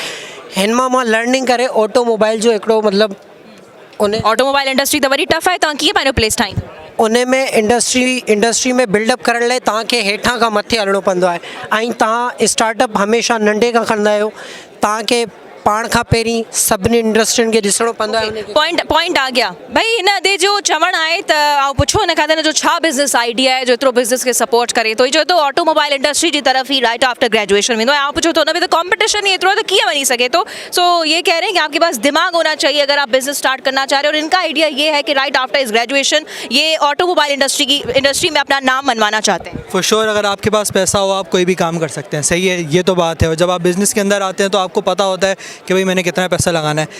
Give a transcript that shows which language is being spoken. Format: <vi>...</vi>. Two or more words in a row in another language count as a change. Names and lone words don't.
<sd>हिन मां लर्निंग करे ऑटोमोबाइल जो हिकिड़ो मतिलबु उन</sd> <en>automobile industry</en> <sd>त</sd> <en>very tough</en> <sd>आहे, तव्हां कीअं पंहिंजो प्लेस ठाहींदो? उन में इंडस्ट्री में बिल्डअप करण लाइ तव्हांखे हेठां खां मथे हलणो पवंदो आहे, ऐं तव्हां स्टार्टअप हमेशह नंढे खां कंदा आहियो। तव्हांखे पाण खां पहिरीं सभिनी इंडस्ट्रियुनि खे ॾिसणो पवंदो आहे।</sd> <hi>पॉइंट आ गया भाई।</hi> <sd>हिन अदे जो चवणु आहे त ऐं पुछो हिन खां त हिन जो छा</sd> <en>business idea</en> <sd>आहे जो एतिरो बिज़नेस खे सपोर्ट करे थो? चए थो</sd> <en>automobile industry</en> <sd>जी तरफ़ ही</sd> <en>right after graduation</en> <sd>वेंदो आहे। ऐं पुछो तो हुन में त कॉम्पिटिशन ही एतिरो है, तो कीअं वञी सघे थो?</sd> <hi>सो ये कह रहे हैं कि आपके पास दिमाग होना चाहिए अगर आप</hi> <en>business start</en> <hi>करना चाह रहे हो। और इनका आइडिया ये है कि</hi> <en>right after</en> <hi>इस ग्रेजुएशन ये</hi> <en>automobile industry</en> <hi>में अपना नाम मनवाना चाहते हैं।</hi> <en>for sure,</en> <hi>अगर आपके पास पैसा हो आप कोई भी काम कर सकते हैं। सही है, ये तो बात है। और जब आप बिज़नेस के अंदर आते हैं तो आपको पता होता है कि भाई मैंने कितना पैसा लगाना है।</hi>